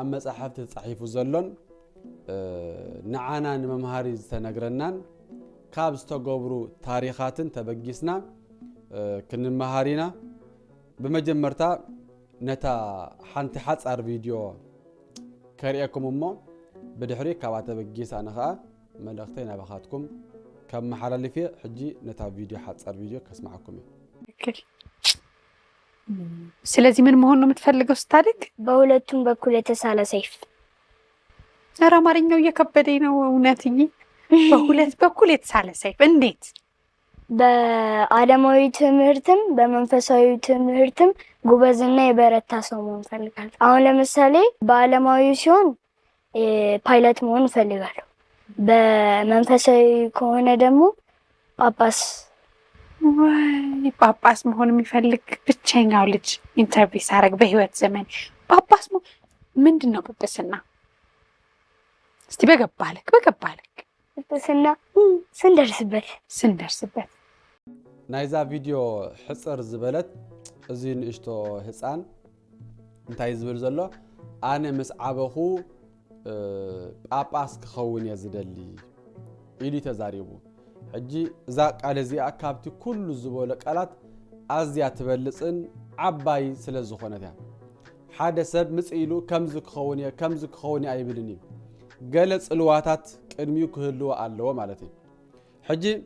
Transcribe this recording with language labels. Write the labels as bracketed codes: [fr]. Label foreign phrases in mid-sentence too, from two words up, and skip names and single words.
[ti] መጽሓፍቲ ተጻሒፉ ዘሎን ንዓና ንመምሃሪ ዝተነግረናን ካብ ዝተገብሩ ታሪኻትን ተበጊስና ክንመሃሪና በመጀመርታ ነታ ሓንቲ ሓጻር ቪድዮ ከሪአኩም እሞ ብድሕሪ ካብ ተበጊሳ ነኻ መልእኽተይ ናባኻትኩም ከም መሓላለፊ ሕጂ ነታ ቪድዮ ሓጻር ቪድዮ ከስማዓኩም [am] እየ። ስለዚህ ምን መሆን ነው የምትፈልገው ስታድግ? በሁለቱም በኩል የተሳለ ሰይፍ። ኧረ አማርኛው እየከበደኝ ነው እውነትዬ። በሁለት በኩል የተሳለ ሰይፍ እንዴት? በዓለማዊ ትምህርትም በመንፈሳዊ ትምህርትም ጉበዝና የበረታ ሰው መሆን ፈልጋለሁ። አሁን ለምሳሌ በዓለማዊ ሲሆን ፓይለት መሆን ፈልጋለሁ። በመንፈሳዊ ከሆነ ደግሞ ጳጳስ። ወይ ጳጳስ መሆን የሚፈልግ ብቸኛው ልጅ ኢንተርቪው ሳረግ በህይወት ዘመን ጳጳስ ምንድነው ጵጵስና? እስቲ በገባለክ ጵጵስና ስንደርስበት [ti] ናይዛ ቪድዮ ሕጽር ዝበለት እዚ ንእሽቶ ህፃን እንታይ ዝብል ዘሎ ኣነ ምስ ዓበኹ ጳጳስ ክኸውን እየ ዝደሊ ኢሉ ተዛሪቡ። ሕጂ እዛ ቃል እዚኣ ካብቲ ኩሉ ዝበሎ ቃላት ኣዝያ ትበልፅን ዓባይ ስለ ዝኾነት እያ። ሓደ ሰብ ምጽኢሉ ከምዚ ክኸውን እየ ኣይብልን እዩ። ገለ ጽልዋታት ቅድሚኡ ክህልዎ ኣለዎ ማለት እዩ። ሕጂ